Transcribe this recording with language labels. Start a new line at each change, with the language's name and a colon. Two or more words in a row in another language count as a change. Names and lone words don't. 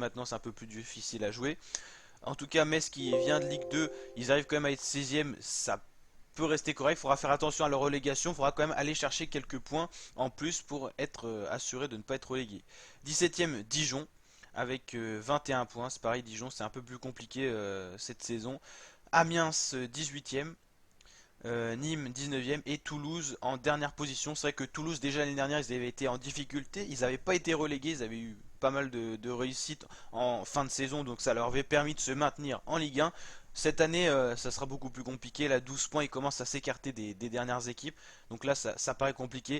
French: Maintenant, c'est un peu plus difficile à jouer. En tout cas, Metz qui vient de Ligue 2, ils arrivent quand même à être 16e. Ça peut rester correct. Il faudra faire attention à leur relégation. Il faudra quand même aller chercher quelques points en plus pour être assuré de ne pas être relégué. 17e Dijon avec 21 points. C'est pareil, Dijon c'est un peu plus compliqué cette saison. Amiens 18e. Nîmes 19e et Toulouse en dernière position. C'est vrai que Toulouse déjà l'année dernière ils avaient été en difficulté, ils n'avaient pas été relégués, ils avaient eu pas mal de réussites en fin de saison donc ça leur avait permis de se maintenir en Ligue 1. Cette année ça sera beaucoup plus compliqué, là 12 points ils commencent à s'écarter des dernières équipes donc là ça paraît compliqué.